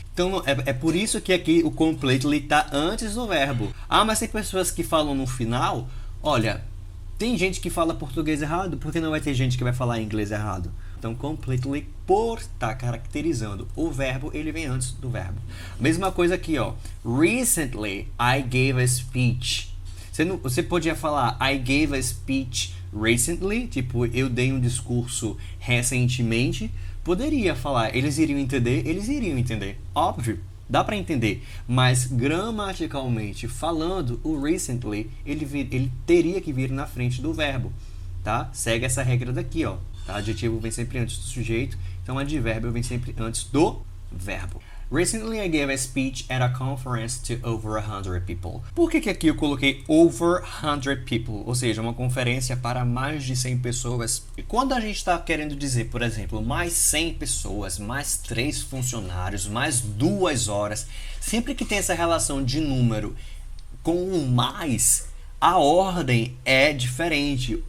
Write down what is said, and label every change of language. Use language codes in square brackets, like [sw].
[pt] Então, é por isso que aqui o completely está antes do verbo. Ah, mas tem pessoas que falam no final. Olha, tem gente que fala português errado, porque não vai ter gente que vai falar inglês errado. Então, completely, por estar caracterizando o verbo, ele vem antes do verbo. Mesma coisa aqui, ó. [en] Recently, I gave a speech. [pt] Você podia falar [en] I gave a speech recently, [pt] tipo, eu dei um discurso recentemente. Poderia falar, eles iriam entender? Eles iriam entender, óbvio, dá para entender. Mas gramaticalmente falando, o recently, ele teria que vir na frente do verbo, tá? Segue essa regra daqui, ó. Tá? Adjetivo vem sempre antes do sujeito, então advérbio vem sempre antes do verbo. [en] Recently I gave a speech at a conference to over 100 people. [pt] Por que aqui eu coloquei [en] over 100 people? [pt] Ou seja, uma conferência para mais de 100 pessoas. E quando a gente está querendo dizer, por exemplo, mais 100 pessoas, mais 3 funcionários, mais 2 horas, sempre que tem essa relação de número com o mais, a ordem é diferente.